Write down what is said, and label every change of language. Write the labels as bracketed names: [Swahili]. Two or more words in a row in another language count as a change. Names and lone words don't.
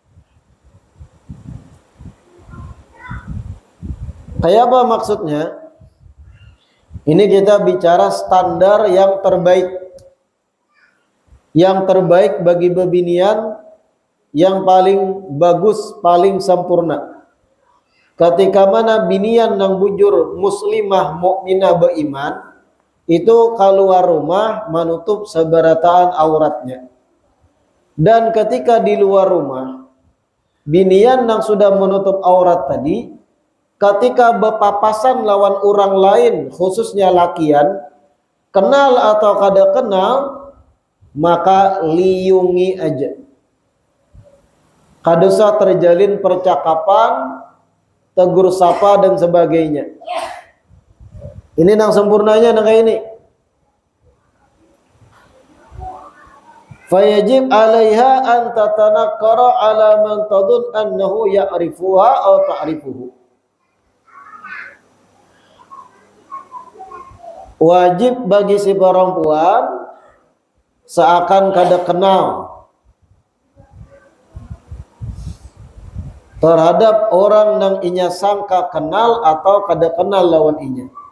[Banjar] Kayak apa maksudnya? Ini kita bicara standar yang terbaik. Yang terbaik bagi babinian, yang paling bagus, paling sempurna. Ketika mana binian yang bujur muslimah mukminah beriman, itu keluar rumah menutup seberataan auratnya. Dan ketika di luar rumah, binian yang sudah menutup aurat tadi, ketika berpapasan lawan orang lain, khususnya lakian, kenal atau kada kenal, maka liungi aja. Kada usah terjalin percakapan, tegur sapa dan sebagainya. Ini yang sempurnanya yang kayak ini. [Arabic] فيجب عليها أن تتناكر على من تظن أنه يعرفها أو تعرفه. [Banjar] Wajib bagi si perempuan seakan kada kenal terhadap orang yang inya sangka kenal atau kada kenal lawan inya.